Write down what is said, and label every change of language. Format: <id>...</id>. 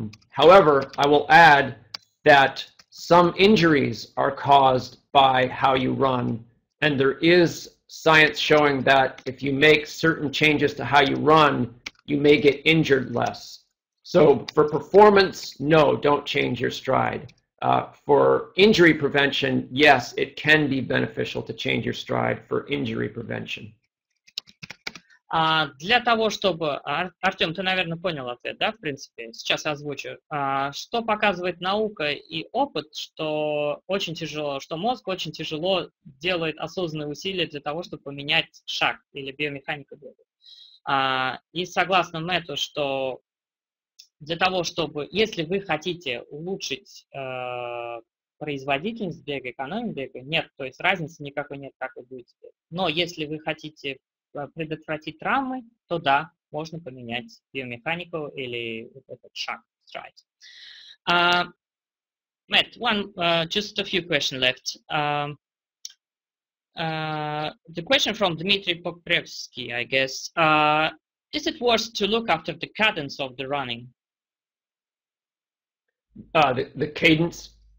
<en>However, I will add that some injuries are caused by how you run, and there is science showing that if you make certain changes to how you run, you may get injured less. So for performance, no, don't change your stride. For injury prevention, yes, it can be beneficial to change your stride for injury prevention.</en> <ru>Для того, чтобы... Артем, ты, наверное, понял ответ, да, в принципе? Сейчас озвучу. Что показывает наука и опыт, что очень тяжело, что мозг очень тяжело делает осознанные усилия для того, чтобы поменять шаг или биомеханику бега. И согласно Мэтту, что для того, чтобы, если вы хотите улучшить производительность бега, экономию бега, нет, то есть разницы никакой нет, как вы будете бегать. Но если вы хотите предотвратить травмы, то да, можно поменять биомеханику или этот шаг, stride.</ru> <en>Matt, just a few questions left. The question from Dmitry Pokrevsky, I guess. Is it worth to look after the cadence of the running? The cadence?</en>